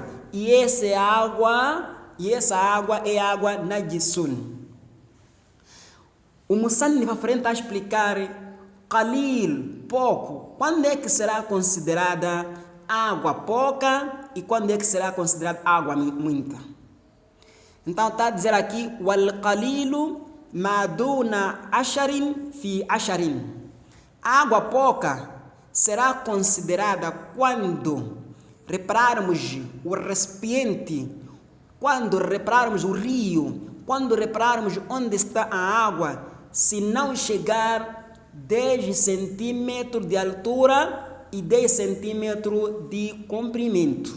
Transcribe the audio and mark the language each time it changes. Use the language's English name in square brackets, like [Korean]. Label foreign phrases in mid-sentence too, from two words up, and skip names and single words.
[Portuguese] E essa água é água najisun. O Musannif para frente a explicar qalil, pouco. Quando é que será considerada água pouca e quando é que será considerada água muita? Então está a dizer aqui [Arabic] والقليل ما دون عشر في عشر. [Portuguese] Água pouca será considerada quando repararmos o recipiente, quando repararmos o rio, quando repararmos onde está a água, se não chegar 10 centímetros de altura e 10 centímetros de comprimento.